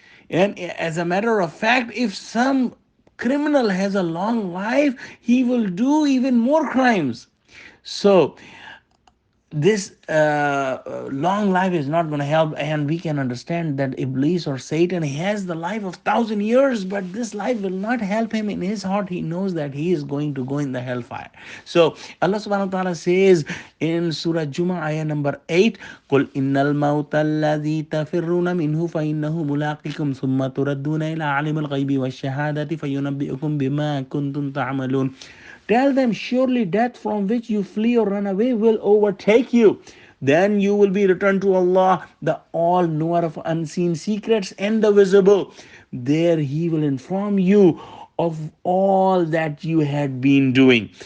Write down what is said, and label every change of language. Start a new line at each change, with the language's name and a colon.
English: And as a matter of fact, if some criminal has a long life, he will do even more crimes. So this long life is not going to help, and we can understand that Iblis or Satan has the life of 1,000 years, but this life will not help him. In his heart he knows that he is going to go in the hellfire. So Allah subhanahu wa ta'ala says in Surah Juma ayah number 8,
Arabic: قل إن الموت الذي تفرون منه فإنه ملاقكم ثم تردون إلى عالم الغيب والشهادة فينبئكم بما كنتم تعملون.
English: Tell them, surely death from which you flee or run away will overtake you. Then you will be returned to Allah, the all knower of unseen secrets and the visible. There He will inform you of all that you had been doing.